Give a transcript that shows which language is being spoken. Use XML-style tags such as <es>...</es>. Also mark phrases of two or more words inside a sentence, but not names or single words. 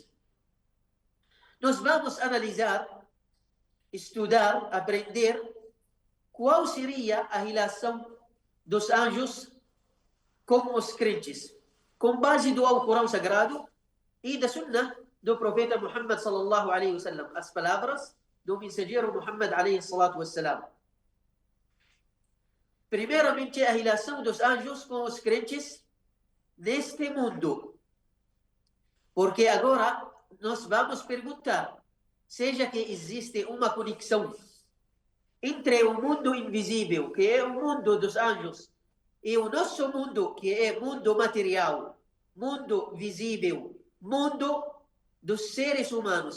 <pt>Nós vamos analisar, estudar, aprender qual seria a relação dos anjos com os crentes, com base do Alcorão Sagrado e da Sunnah do profeta Muhammad</pt> <ar>صلى الله عليه وسلم,</ar> <pt>as palavras do mensageiro Muhammad</pt> <ar>عليه الصلاة والسلام.</ar> <pt>Primeiramente, a relação dos anjos com os crentes neste mundo. Porque agora nós vamos perguntar, seja que existe uma conexão entre o mundo invisível, que é o mundo dos anjos, e o nosso mundo, que é mundo material, mundo visível, mundo dos seres humanos.</pt>